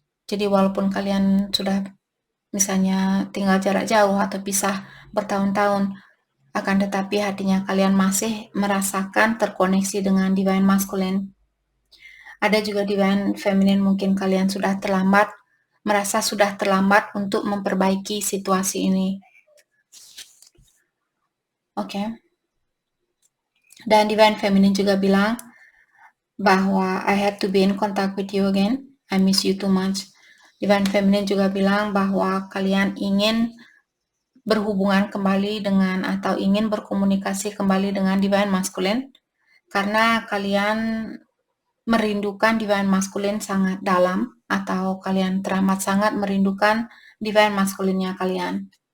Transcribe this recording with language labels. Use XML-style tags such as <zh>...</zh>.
<id>Jadi walaupun kalian sudah misalnya tinggal jarak jauh atau pisah bertahun-tahun, akan tetapi hatinya kalian masih merasakan terkoneksi dengan divine masculine. Ada juga divine feminine mungkin kalian sudah terlambat, merasa sudah terlambat untuk memperbaiki situasi ini. Oke. Dan divine feminine juga bilang bahwa</id> <en>I have to be in contact with you again. I miss you too much.</en> <id>Divine feminine juga bilang bahwa kalian ingin berhubungan kembali dengan atau ingin berkomunikasi kembali dengan divine masculine karena kalian merindukan divine masculine sangat dalam atau kalian teramat sangat merindukan divine masculine-nya kalian.</id>